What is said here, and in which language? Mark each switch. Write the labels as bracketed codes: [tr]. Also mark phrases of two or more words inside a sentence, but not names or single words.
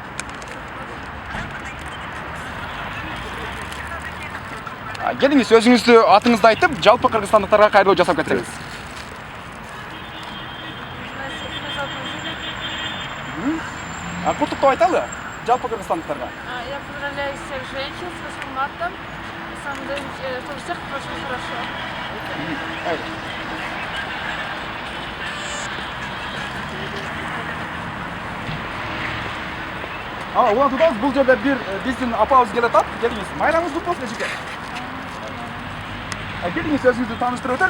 [ky] Келиңиз, өзүңүздү атыңызды айтып, жалпы кыргызстандыктарга кайрылуу жасап кетсеңиз. Куттуктоо айталы жалпы кыргызстандыктарга. [ru] Я поздравляю всех женщин с 8 марта. На самом деле, чтобы всех прошло хорошо. [ky] Улантуудабыз, бул жерде бир биздин апабыз келатат. Келиңиз, майрамыңыз кут болсун эжеке. Келиңиз, өзүңүздү тааныштырып өтөлү.